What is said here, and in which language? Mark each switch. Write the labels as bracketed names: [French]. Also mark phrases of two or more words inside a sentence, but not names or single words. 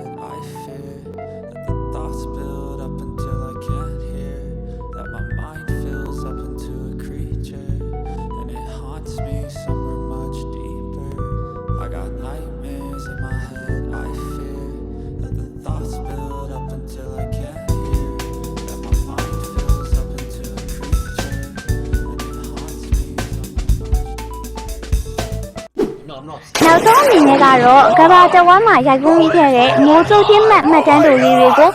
[English] I fear that the thoughts build up until I can't hear. That my mind fills up into a creature, and it haunts me somewhere much deeper. I got nightmares in my head. I fear that the thoughts build up until I can't. [Burmese] နောက်ဆုံးအနေနဲ့ကတော့ကဘာတဝမ်းမှာရိုက်ကူးမိခဲ့တဲ့မိုးကြိုးပြင်းမှတ်မှတ်တမ်းတို့လေးတွေကို